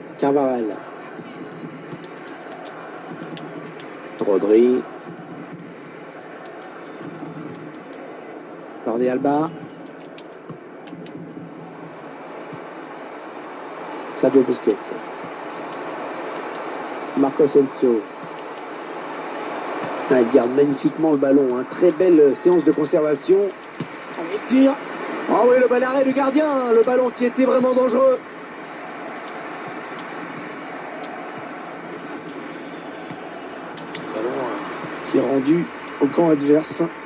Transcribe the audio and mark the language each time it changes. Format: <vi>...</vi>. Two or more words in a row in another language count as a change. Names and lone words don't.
<fr>Carvajal. Rodri. Jordi Alba. Sergio Busquets. Marco Asensio. Il garde magnifiquement le ballon. Hein. Très belle séance de conservation. Allez, tire. Ah oui, le bal arrêt du gardien. Le ballon qui était vraiment dangereux. Le ballon qui est rendu au camp adverse.</fr>